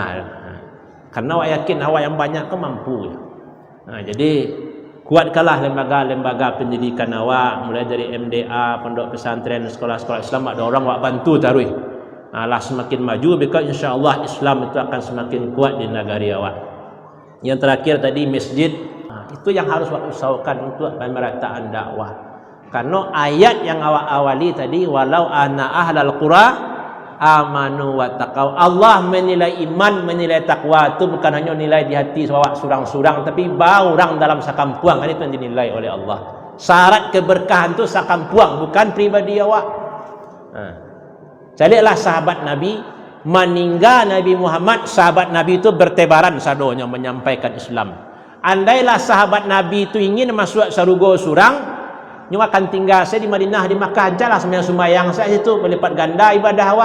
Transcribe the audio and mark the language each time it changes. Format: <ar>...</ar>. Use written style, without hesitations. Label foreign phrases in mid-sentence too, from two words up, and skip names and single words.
<id>Karena awak yakin awak yang banyak ke mampu. Jadi kuatkanlah lembaga-lembaga pendidikan awak, mulai dari MDA, pondok pesantren, sekolah-sekolah Islam. Ada orang awak bantu taruh. Lah semakin maju, maka insya-Allah Islam itu akan semakin kuat di negara awak. Yang terakhir tadi masjid, itu yang harus awak usahakan untuk pemerataan dakwah. Karena ayat yang awak awali tadi,</id> <ar>ولو أن أهل القرى آمنوا واتقوا.</ar> <id>Allah menilai iman, menilai takwa itu bukan hanya nilai di hati awak surang-surang, tapi orang dalam sakampuang. Itu yang dinilai oleh Allah. Syarat keberkahan itu sakampuang, bukan pribadi awak. Jadilah sahabat Nabi, meninggal Nabi Muhammad, sahabat Nabi itu bertebaran sadonya menyampaikan Islam. Andailah sahabat Nabi itu ingin masuk surga surang, nyu akan tinggal saya di Madinah, di Makkah ajalah sembahyang saya itu berlipat ganda ibadah awak.</id>